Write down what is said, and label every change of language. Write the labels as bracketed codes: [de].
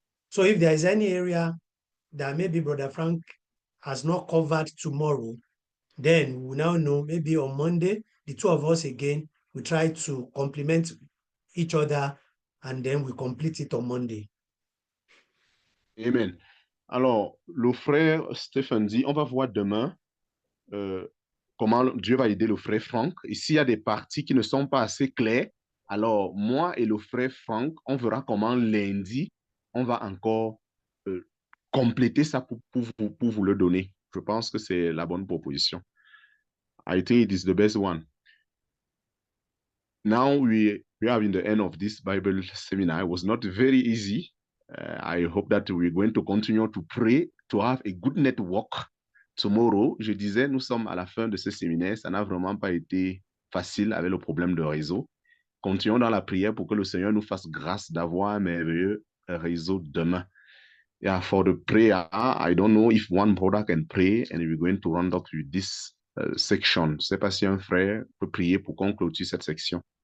[en] So if there is any area that maybe Brother Frank has not covered tomorrow, then we now know maybe on Monday, the two of us again, we try to complement each other and then we complete it on Monday. Amen. [fr] Alors, le frère Stephen dit, on va voir demain comment Dieu va aider le frère Franck. Et s'il y a des parties qui ne sont pas assez claires, alors moi et le frère Franck, on verra comment lundi, on va encore compléter ça pour vous le donner. Je pense que c'est la bonne proposition. [en] I think it is the best one. Now we are in the end of this Bible seminar. It was not very easy. I hope that we're going to continue to pray, to have a good network. [fr] Tomorrow, je disais, nous sommes à la fin de ce séminaire. Ça n'a vraiment pas été facile avec le problème de réseau. Continuons dans la prière pour que le Seigneur nous fasse grâce d'avoir un merveilleux réseau demain. [en] Yeah, for the prayer, I don't know if one brother can pray and we're going to round up with this section. [fr] Je ne sais pas si un frère peut prier pour qu'on clôture cette section.